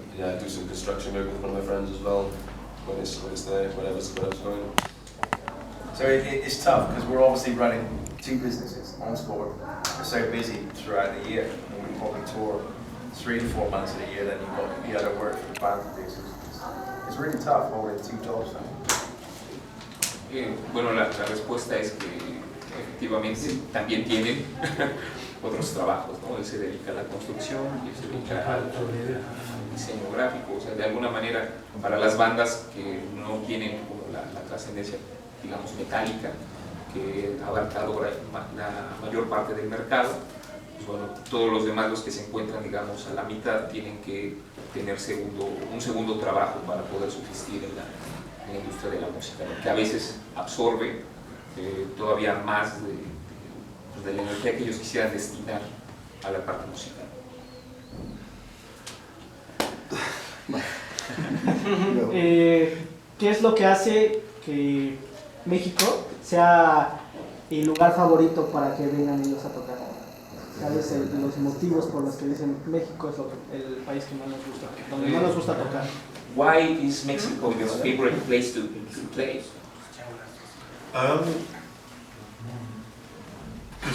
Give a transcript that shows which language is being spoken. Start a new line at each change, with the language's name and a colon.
English: yeah, I do some construction work with one of my friends as well, when it's there, whatever's going. So it's tough because we're obviously running 2 businesses. Onslaught, we're so busy throughout the year. I mean, we probably tour 3 to 4 months of the year, then you've got the other work for the band to do. So it's really tough holding 2 jobs now.
Spanish: Bueno, la respuesta es que efectivamente también tienen otros trabajos, ¿no? Él se dedica a la construcción y él se dedica al diseño gráfico, o sea, de alguna manera para las bandas que no tienen como la trascendencia, digamos, metálica, que ha abarcado la mayor parte del mercado, pues bueno, todos los demás, los que se encuentran, digamos, a la mitad, tienen que tener un segundo trabajo para poder subsistir en la industria de la música, ¿no? Que a veces absorbe todavía más de la energía que ellos quisieran destinar a la parte musical. ¿Qué es lo que hace que México sea el lugar favorito para que vengan ellos a tocar? ¿Sabes los motivos por los que dicen México es el país que más nos gusta, donde más nos gusta tocar?
English: Why is Mexico your favorite place to play? Because there's crazy motherfuckers that